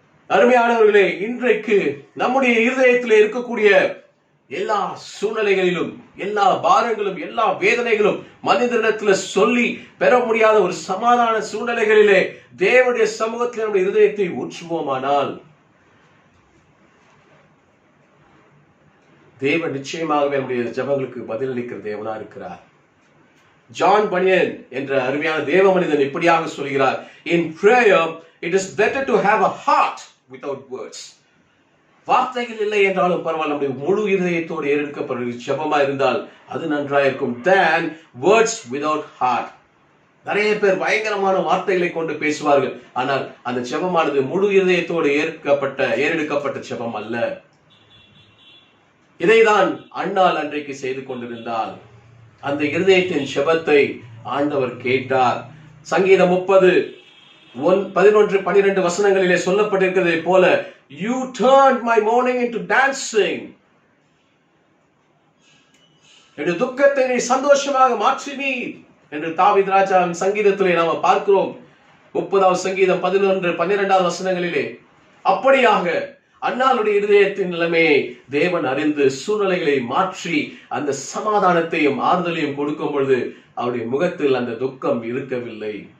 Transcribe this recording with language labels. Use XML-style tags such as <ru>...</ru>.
<ta>அருமையானவர்களே, இன்றைக்கு நம்முடைய இருதயத்திலே இருக்கக்கூடிய எல்லா சூழ்நிலைகளிலும், எல்லா பாரங்களும், எல்லா வேதனைகளும் மனிதனிடத்தில் சொல்லி பெற முடியாத ஒரு சமாதான சூழ்நிலைகளிலே தேவனுடைய சமூகத்தில் நம்முடைய இருதயத்தை ஊற்றுவோமானால் தேவன் நிச்சயமாகவே நம்முடைய ஜெபங்களுக்கு பதிலளிக்கிற தேவனா இருக்கிறார். ஜான் பனியன் என்ற அருமையான தேவ மனிதன் இப்படியாக சொல்கிறார்,</ta> <en>in prayer it is better to have a heart without words.</en> <ta>வார்த்தைகள் இல்லை என்றாலும் பரவாயில்ல, நம்முடைய முழு இதயத்தோடு ஏறெடுக்கப்படுகிற ஜெபமா இருந்தால் அது நன்றாக இருக்கும்.</ta> <en>than words without heart.</en> <ta>நிறைய பேர் பயங்கரமான வார்த்தைகளை கொண்டு பேசுவார்கள், ஆனால் அந்த ஜெபமானது முழு இதயத்தோடு ஏறெடுக்கப்பட்ட ஜெபம் அல்ல. இதைதான் அன்னாள் அன்றைக்கு செய்து கொண்டிருந்தால் அந்த இருதயத்தின் ஜெபத்தை ஆண்டவர் கேட்டார். சங்கீதம் 30:11-12 வசனங்களிலே சொல்லப்பட்டிருக்கிறதை போல,</ta> <en>you turned my mourning into dancing.</en> <ta>என்னுடைய துக்கத்தை நீ சந்தோஷமாக மாற்றினீர் என்று தாவீது ராஜாவின் சங்கீதத்திலே நாம பார்க்கிறோம். 30வது சங்கீதம் 11-12 வசனங்களிலே. அப்படியாக அன்னாளுடைய இருதயத்தின் நிலைமையை தேவன் அறிந்து சூழ்நிலைகளை மாற்றி அந்த சமாதானத்தையும் ஆறுதலையும் கொடுக்கும் பொழுது அவருடைய முகத்தில் அந்த துக்கம் இருக்கவில்லை.</ta>